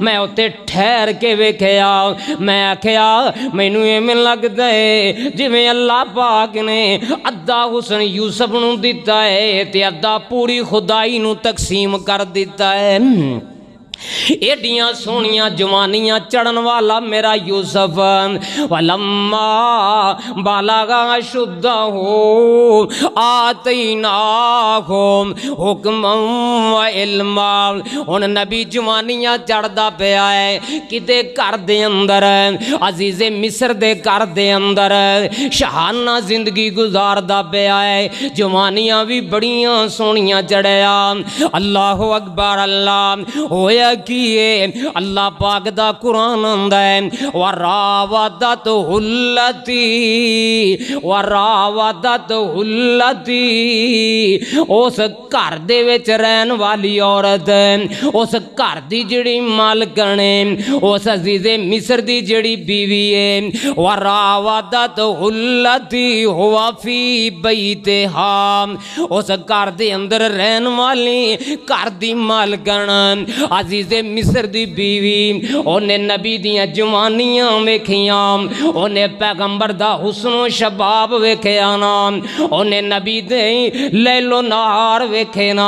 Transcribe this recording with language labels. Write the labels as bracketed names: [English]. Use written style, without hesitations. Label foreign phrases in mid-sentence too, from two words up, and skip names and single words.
[Punjabi] میں اتے ٹھہر کے ویکھیا، میں آکھیا مینوں اینویں لگدا ہے جیویں اللہ پاک نے ادھا حسن یوسف نوں دتا ہے تے ادھا پوری خدائی نوں تقسیم کر دتا ہے. ایڈیاں سوہنیاں جوانیاں چڑھن والا میرا یوسف. [Arabic] ولما بلغ أشده آتيناه حكما وعلما. [Punjabi] ہن نبی جوانیاں چڑھدا پیا ہے کتے گھر دے اندر، عزیز مصر دے گھر دے اندر شاہانہ زندگی گزاردا پیا ہے. جوانیاں بھی بڑیاں سوہنیاں چڑھیا. [Arabic] الله أكبر الله. [Punjabi] ہویا کی اللہ پاک دا قرآن آندا ہے [Arabic] وراودته التي، وراودته التي. [Punjabi] اس گھر دے وچ رہن والی عورت، اس گھر دی جہڑی مالکن ہے، اس عزیز مصر دی جہڑی بیوی ہے, [Arabic] وراودته التي هو في بيتها. [Punjabi] اس گھر دے اندر رہن والی گھر دی مالکن عزیز مصر دی بیوی، انہاں نبی دیاں جوانیاں ویکھیاں، انہاں پیغمبر دا حسن و شباب ویکھیا نا، انہاں نبی دے لیل و نہار ویکھے نا.